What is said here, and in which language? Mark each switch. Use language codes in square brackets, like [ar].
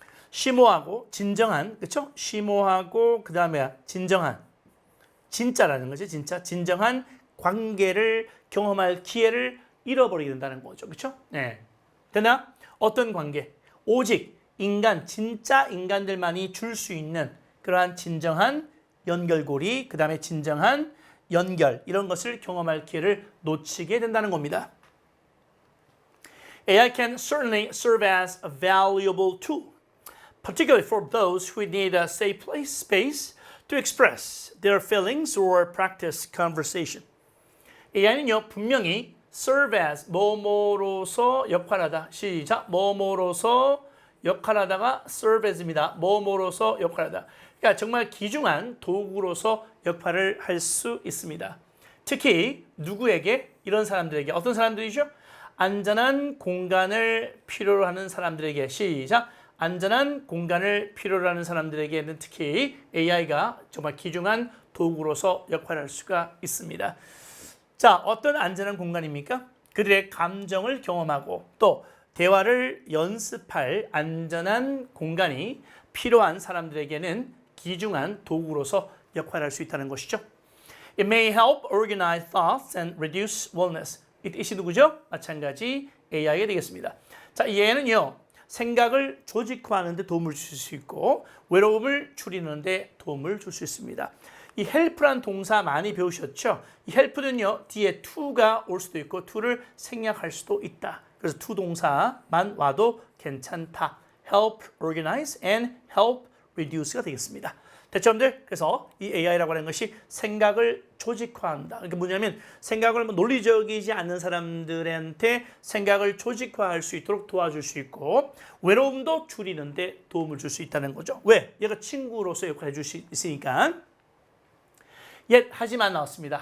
[ko] 심오하고 진정한, 그렇죠? 심오하고 그 다음에 진정한, 진짜라는 거지, 진짜 진정한 관계를 경험할 기회를 잃어버리게 된다는 거죠, 그렇죠? 네, 되나? 어떤 관계? 오직 인간, 진짜 인간들만이 줄 수 있는 그러한 진정한 연결고리, 그 다음에 진정한 연결 이런 것을 경험할 기회를 놓치게 된다는 겁니다. [en] AI can certainly serve as a valuable tool, particularly for those who need a safe space to express their feelings or practice conversation. [ko] AI는요, 분명히 [en] serve as, [ko] 뭐뭐로서 역할하다. 시작. 뭐뭐로서 역할하다가 [en] serve as [ko] 입니다. 뭐뭐로서 역할하다. 그러니까 정말 귀중한 도구로서 역할을 할 수 있습니다. 특히 누구에게? 이런 사람들에게. 어떤 사람들이죠? 안전한 공간을 필요로 하는 사람들에게. 시작. 안전한 공간을 필요로 하는 사람들에게는 특히 AI가 정말 귀중한 도구로서 역할을 할 수가 있습니다. 자, 어떤 안전한 공간입니까? 그들의 감정을 경험하고 또 대화를 연습할 안전한 공간이 필요한 사람들에게는 귀중한 도구로서 역할을 할 수 있다는 것이죠. [en] It may help organize thoughts and reduce wellness. [ko] 이것이 누구죠? 마찬가지 AI가 되겠습니다. 자, 얘는요, 생각을 조직화하는 데 도움을 줄 수 있고 외로움을 줄이는 데 도움을 줄 수 있습니다. 이 help란 동사 많이 배우셨죠? 이 help는요, 뒤에 to가 올 수도 있고 to를 생략할 수도 있다. 그래서 to 동사만 와도 괜찮다. [en] help organize and help reduce [ko] 가 되겠습니다. 됐죠, 여러분들? 그래서 이 AI라고 하는 것이 생각을 조직화한다. 그러니까 뭐냐면 생각을 논리적이지 않는 사람들한테 생각을 조직화할 수 있도록 도와줄 수 있고 외로움도 줄이는 데 도움을 줄 수 있다는 거죠. 왜? 얘가 친구로서 역할을 해줄 수 있으니까. 하지만 나왔습니다.